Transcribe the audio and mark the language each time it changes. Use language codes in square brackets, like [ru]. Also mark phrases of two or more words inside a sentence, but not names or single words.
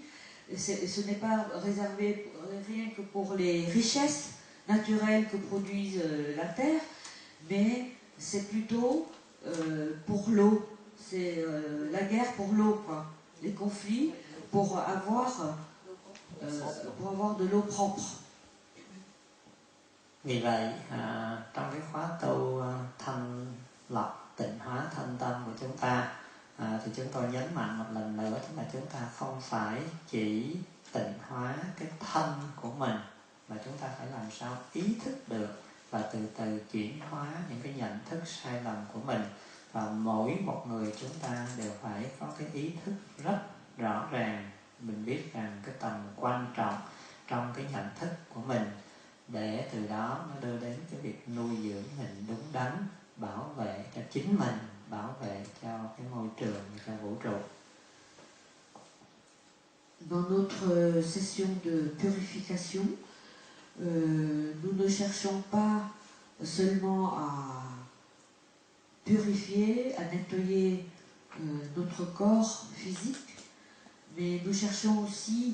[fr] Ce n'est pas réservé rien que pour les richesses naturelles que produisent la Terre, mais c'est plutôt pour l'eau. C'est la guerre pour l'eau, quoi. Les conflits pour avoir de l'eau propre. [vi] Vì vậy, trong cái khóa tu thanh lọc, tịnh hóa thân tâm của chúng ta, thì chúng tôi nhấn mạnh một lần nữa, tức là chúng ta không phải chỉ tịnh hóa cái thân của mình, mà chúng ta phải làm sao ý thức được và từ từ chuyển hóa những cái nhận thức sai lầm của mình. Và mỗi một người chúng ta đều phải có cái ý thức rất rõ ràng, mình biết rằng cái tầm quan trọng trong cái nhận thức của mình, để từ đó nó đưa đến cái việc nuôi dưỡng mình đúng đắn, bảo vệ cho chính mình, bảo vệ cho cái môi trường, cho vũ trụ. [fr] Dans notre session de purification, nous ne cherchons pas seulement à purifier, à nettoyer notre corps physique, mais nous cherchons aussi